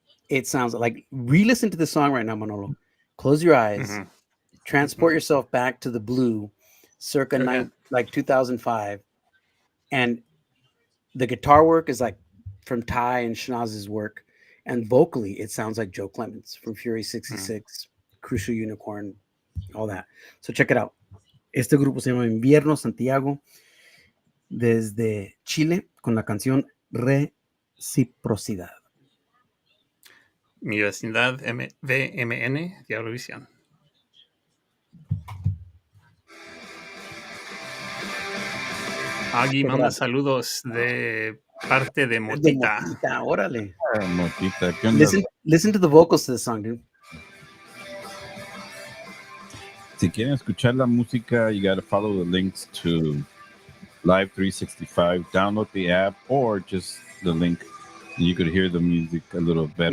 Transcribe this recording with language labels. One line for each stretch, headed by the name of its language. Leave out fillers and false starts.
English: It sounds like, re-listen to the song right now, Manolo. Close your eyes, transport yourself back to the blue, circa 2005, and the guitar work is like from Ty and Schnaz's work, and vocally it sounds like Joe Clements from Fury 66, Crucial Unicorn, all that. So check it out.
Spanish: Este grupo se llama Invierno Santiago, desde Chile, con la canción Reciprocidad. Mi vecindad, VMN, Diablovisión. Agui manda saludos de parte de Motita. Órale. Motita, ¿qué onda?
English: Listen to the vocals to the song, dude.
Spanish: Si quieren escuchar la música,
English: you gotta follow the links to Live 365. Download the app or just the link. You could hear the music a little better.